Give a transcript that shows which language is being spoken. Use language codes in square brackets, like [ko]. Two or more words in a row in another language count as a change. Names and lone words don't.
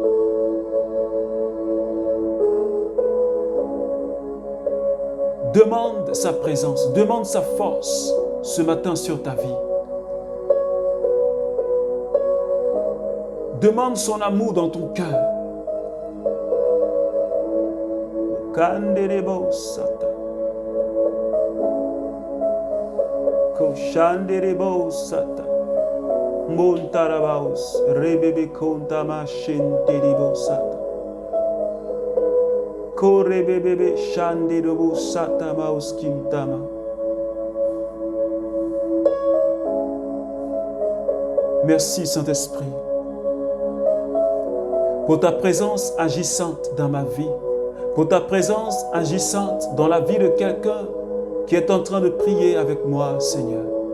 [fr] Demande sa présence, demande sa force ce matin sur ta vie. Demande son amour dans ton cœur. Kanderebo sata. Koshanderebo sata. Montarabaus rebebe kontama shenteribo sata. Korebebe shanderebo sata maus kintama. Merci Saint-Esprit pour ta présence agissante dans ma vie, pour ta présence agissante dans la vie de quelqu'un qui est en train de prier avec moi, Seigneur.